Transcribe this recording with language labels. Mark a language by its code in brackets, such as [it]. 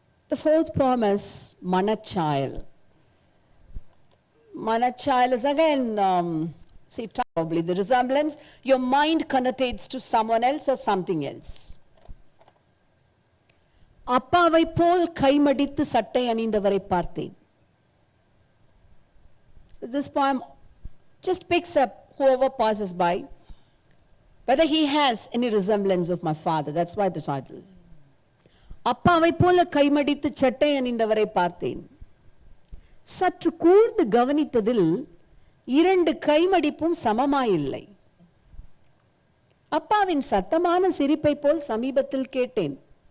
[en] The fourth poem is Manachayal. Manachayal is again, see, probably the resemblance, your mind connotates to someone else or something else. [ta] அப்பாவை போல் கைமடித்து சட்டை அணிந்தவரை பார்த்தேன். [en] This poem just picks up whoever passes by, whether he has any resemblance of my father. That's why the title. [ta] அப்பாவை போல கைமடித்து சட்டை அணிந்தவரை பார்த்தேன். சற்று கூர்ந்து கவனித்ததில் இரண்டு கைமடிப்பும் சமமாயில்லை. அப்பாவின் சத்தமான சிரிப்பை போல் சமீபத்தில் கேட்டேன்.